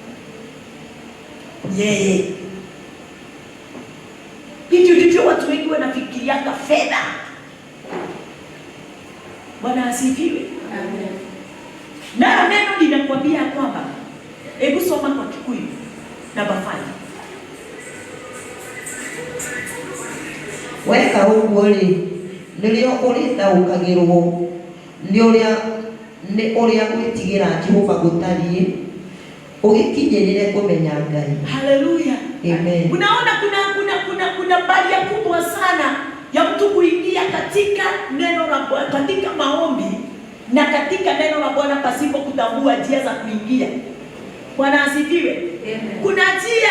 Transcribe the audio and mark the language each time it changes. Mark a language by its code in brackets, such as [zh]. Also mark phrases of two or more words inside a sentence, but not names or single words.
[sw] Hicho ndivyo watu wengi wanafikirianga fedha. Bwana asifiwe. Amen. Na neno linakwambia kwamba, hebu soma kwa Kikuyu namba 5. [ki] Weka ũguo rĩ, nĩrĩo ũrĩtaũkagĩrwo nĩ ũrĩa gwĩtigĩra Jehova gũtariĩ, ũgĩkinyĩrĩre kũmenya Ngai. [sw] Haleluya. Amen. Unaona kuna baria kubwa sana ya mtu kuingia katika neno la Bwana, katika maombi na katika neno la Bwana pasipo kutambua njia za kuingia. Bwana asifiwe. Amen. Kuna njia.